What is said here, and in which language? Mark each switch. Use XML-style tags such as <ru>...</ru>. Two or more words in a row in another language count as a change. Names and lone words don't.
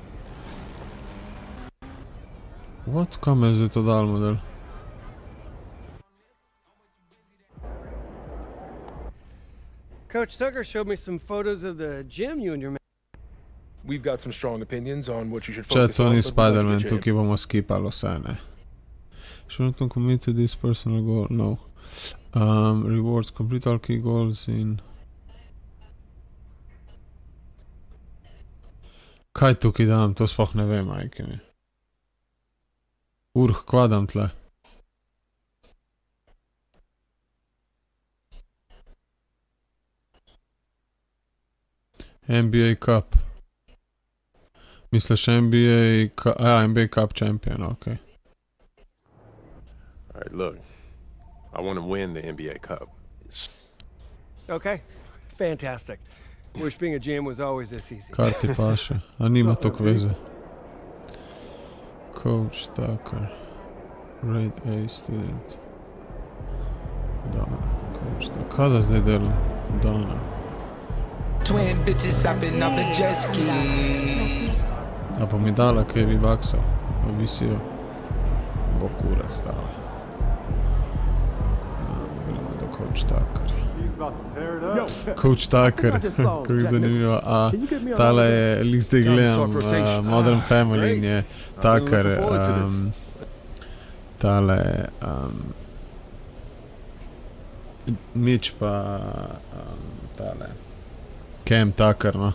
<sl>What? Kam je zdaj to dal model?</sl> <en>Coach Tucker showed me some photos of the gym you and your man. We've got some strong opinions on what you should</en> <sl>Če</sl> <en>focus</en> <sl>to</sl> <en>on.</en> <sl>ni</sl> <en>but we'd like to Spider-Man, get you in.</en> <sl>tukaj bomo skipali vse, ne?</sl> <en>Should not commit to this personal goal, no. Rewards, complete all key goals in...</en> <sl>Kaj tukaj dam? To sploh ne vem, majke mi. Kva dam tle? NBA Cup. Misliš NBA Cup champion, okay.</sl> <en>All right, look. I want to win the NBA Cup. Okay, fantastic. Wish being a GM was always this easy.</en> <sl>Kar ti paše, a nima toliko veze.</sl> <en>Coach Tucker. Grade A student. Dana. Coach Tucker.</en> <sl>Kaj da zdaj delam? Dana.</sl> <en>Twin bitches hopping up a jet ski.</en> <sl>A pa mi dala kaj V-Bucksov. Pa visijo. Bo kurac dala. Gremo do Coach Tucker. Coach Tucker, kako je zanimivo. Tale je, lik zdaj gledam Modern Family in je Tucker, tale Mitch pa tale Cam Tucker, no.</sl>